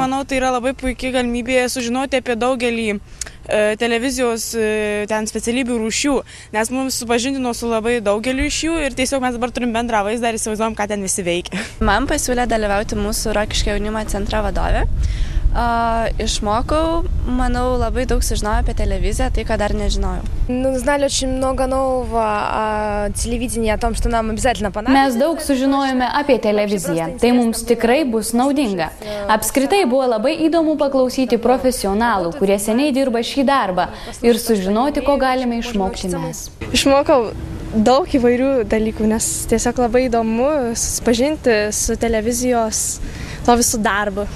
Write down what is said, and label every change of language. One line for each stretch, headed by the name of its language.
Lithuanian: Manau, tai yra labai puikia galimybė sužinoti apie daugelį televizijos ten specialybių rūšių, nes mums supažindino su labai daugeliu iš jų ir tiesiog mes dabar turim bendrą vaizdą ir įsivaizduojam, ką ten visi veikia. Man pasiūlė dalyvauti mūsų Rokiškio jaunimo centro vadovė. Išmokau, manau, labai daug sužinojau apie televiziją, tai ką dar
Russian: незнаю. Узнали очень много нового о телевидении, о том, что нам обязательно понадобится.
Lithuanian: Mes daug sužinojome apie televiziją, tai mums tikrai bus naudinga. Apskritai buvo labai įdomu paklausyti profesionalų, kurie seniai dirba šį darbą ir sužinoti, ko galime išmokti mes. Išmokau daug įvairių dalykų, nes tiesiog labai įdomu susipažinti su televizijos to visų darbu.